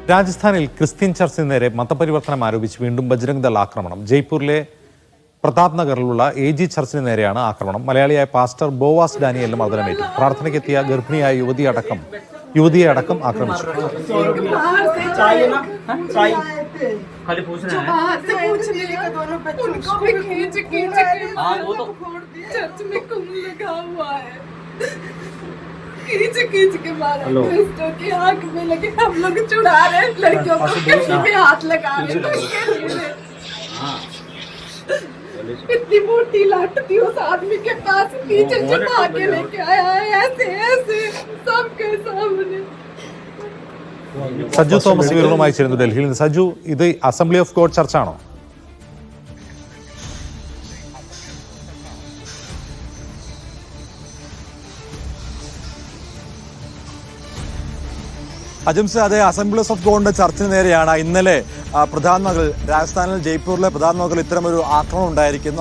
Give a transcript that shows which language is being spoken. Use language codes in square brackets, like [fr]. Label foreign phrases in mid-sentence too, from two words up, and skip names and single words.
[ml] രാജസ്ഥാനിൽ ക്രിസ്ത്യൻ ചർച്ചിന് നേരെ മതപരിവർത്തനം ആരോപിച്ച് വീണ്ടും ബജ്രംഗ് ദൾ ആക്രമണം. ജയ്പൂരിലെ പ്രതാപ് നഗറിലുള്ള AG ചർച്ചിന് നേരെയാണ് ആക്രമണം. മലയാളിയായ പാസ്റ്റർ ബോവാസ് ഡാനിയലിന് മർദ്ദനമേറ്റു. പ്രാർത്ഥനയ്ക്കെത്തിയ ഗർഭിണിയായ യുവതിയെ അടക്കം ആക്രമിച്ചു. [hi] खींच के मारा क्रिस्टो की आंख में लगे, हम लोग चुड़ा रहे हैं लड़कियों को, किसी में हाथ लगा रहे हैं। इतनी मोटी लाट थी उस आदमी के पास, पीछे छुपा के लेके आया है ऐसे ऐसे सबके सामने. [ml] സജു തോമസ് വിവരവുമായി ചേരുന്നു ഡൽഹിയിൽ നിന്ന്. സജു, ഇത് അസംബ്ലി ഓഫ് ഗോഡ് ചർച്ചാണോ? അജംസ്, അതെ, അസംബ്ലീസ് ഓഫ് ഗോഡിന്റെ ചർച്ചിന് നേരെയാണ് ഇന്നലെ പ്രധാൻ നഗറിൽ, രാജസ്ഥാനിൽ ജയ്പൂരിലെ പ്രധാൻ നഗറിൽ ഇത്തരമൊരു ആക്രമണം ഉണ്ടായിരിക്കുന്നു.